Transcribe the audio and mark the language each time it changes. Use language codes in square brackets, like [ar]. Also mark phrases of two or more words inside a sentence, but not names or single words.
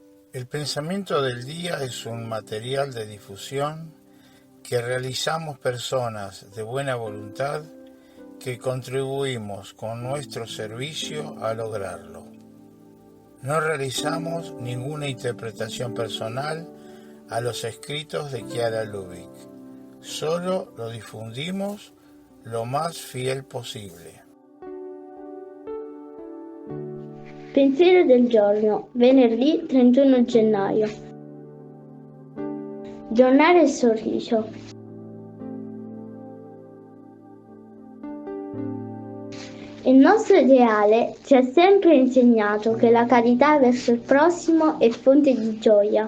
[es] El pensamiento del día es un material de difusión que realizamos personas de buena voluntad que contribuimos con nuestro servicio a lograrlo. No realizamos ninguna interpretación personal a los escritos de Chiara Lubich, solo lo difundimos lo más fiel possibile. [it] Pensiero del giorno, venerdì 31 gennaio. Giornare il sorriso. Il nostro ideale ci ha sempre insegnato che la carità verso il prossimo è fonte di gioia.